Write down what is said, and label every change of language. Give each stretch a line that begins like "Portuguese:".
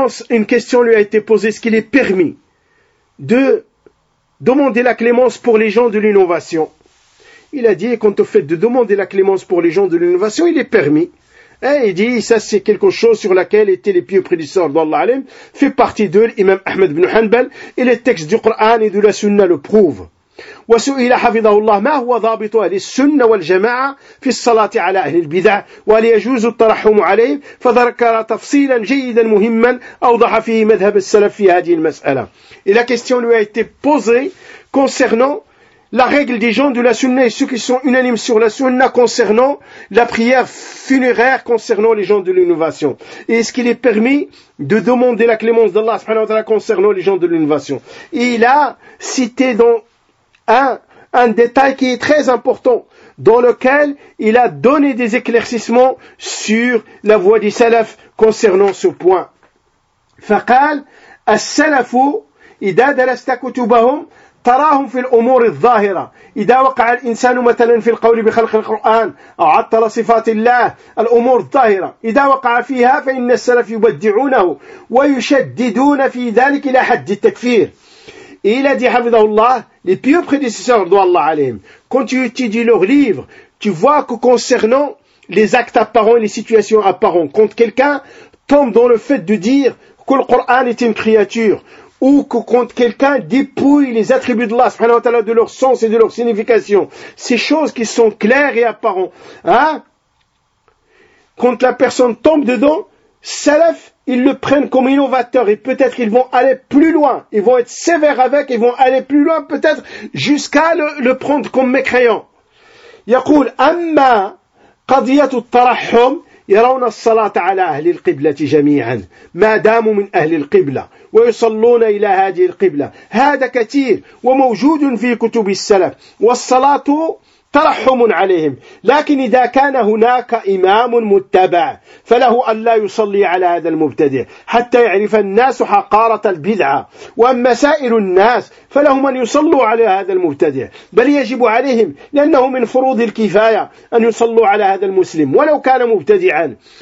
French: Une question lui a été posée, est-ce qu'il est permis de demander la clémence pour les gens de l'innovation? Il a dit, quant au fait de demander la clémence pour les gens de l'innovation, il est permis. Et il dit, ça c'est quelque chose sur laquelle étaient les pieux prédisseurs d'Allah Alim, fait partie de l'imam Ahmed ibn Hanbal, et les textes du Coran et de la Sunna le prouvent.
Arabic: وسئل حفظه الله ما هو ضابط أهل السنة والجماعة في الصلاة على أهل البدع وهل يجوز الترحم عليهم فذكر تفصيلا جيدا مهما أوضح فيه مذهب السلف في هذه المسألة.
French: Et la question lui a été posée concernant la règle des gens de la Sunna et ceux qui sont unanimes sur la Sunna concernant la prière funéraire concernant les gens de l'innovation. Et est-ce qu'il est permis de demander la clémence d'Allah subhanahu wa ta'ala concernant les gens de l'innovation? Et il a cité dans un détail qui est très important, dans lequel il a donné des éclaircissements sur la voie des salaf concernant ce point.
Arabic: فقال السلف إذا درست كتبهم تراهم في الأمور الظاهرة إذا وقع الإنسان مثلا في القول بخلق القرآن أو عطل صفات الله الأمور الظاهرة إذا وقع فيها فإن السلف يبدعونه ويشددون في ذلك إلى حد التكفير.
French: Il a dit, Hafidahullah, les pieux prédécesseurs d'Allah alayhim, quand tu étudies leurs livres, tu vois que concernant les actes apparents et les situations apparentes, quand quelqu'un tombe dans le fait de dire que le Coran est une créature, ou que quand quelqu'un dépouille les attributs d'Allah subhanahu wa ta'ala de leur sens et de leur signification, ces choses qui sont claires et apparentes, hein, quand la personne tombe dedans, salaf, ils le prennent comme innovateur et peut-être ils vont aller plus loin, ils vont être sévères avec, ils vont aller plus loin peut-être jusqu'à le prendre comme mécréant.
Arabic: يقول أما قضية الترحم يرون الصلاة على أهل القبلة جميعا ما داموا من أهل القبلة ويصلون إلى هذه القبلة هذا كثير وموجود في كتب السلف والصلاة ترحم عليهم لكن إذا كان هناك إمام متبع فله أن لا يصلي على هذا المبتدع حتى يعرف الناس حقارة البدعة وأما سائر الناس فلهم أن يصلوا على هذا المبتدع بل يجب عليهم لأنه من فروض الكفاية أن يصلوا على هذا المسلم ولو كان مبتدعا